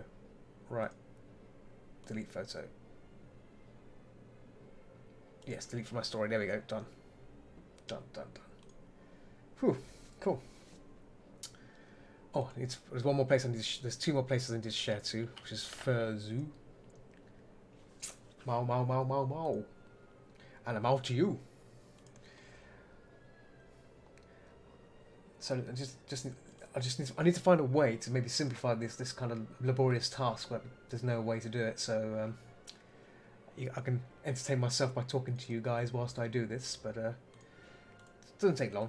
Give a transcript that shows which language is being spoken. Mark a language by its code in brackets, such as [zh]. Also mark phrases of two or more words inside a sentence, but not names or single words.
[en] Right. Delete photo. Yes, delete from my story. There we go. Done. Done. Whew, cool. Oh, there's one more place I need to there's two more places I need to share to, which is Furzu. Mau mau mau mau mau. And I'm out to you. So I need to find a way to maybe simplify this kind of laborious task, but there's no way to do it. So I can entertain myself by talking to you guys whilst I do this, but it doesn't take long.